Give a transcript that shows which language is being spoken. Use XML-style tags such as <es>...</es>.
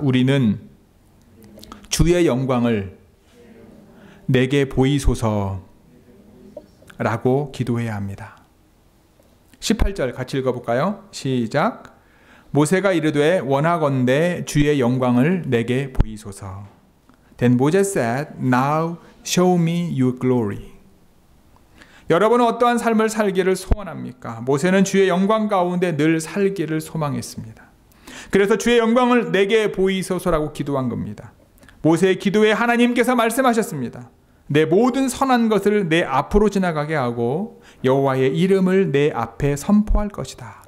<ko>우리는 주의 영광을 내게 보이소서라고 기도해야 합니다. 18절 같이 읽어볼까요? 시작. 모세가 이르되 원하건대 주의 영광을 내게 보이소서.</ko> <en>Then Moses said, Now show me your glory.</en> <ko>여러분은 어떠한 삶을 살기를 소원합니까? 모세는 주의 영광 가운데 늘 살기를 소망했습니다. 그래서 주의 영광을 내게 보이소서라고 기도한 겁니다. 모세의 기도에 하나님께서 말씀하셨습니다. 내 모든 선한 것을 내 앞으로 지나가게 하고 여호와의 이름을 내 앞에 선포할 것이다.</ko>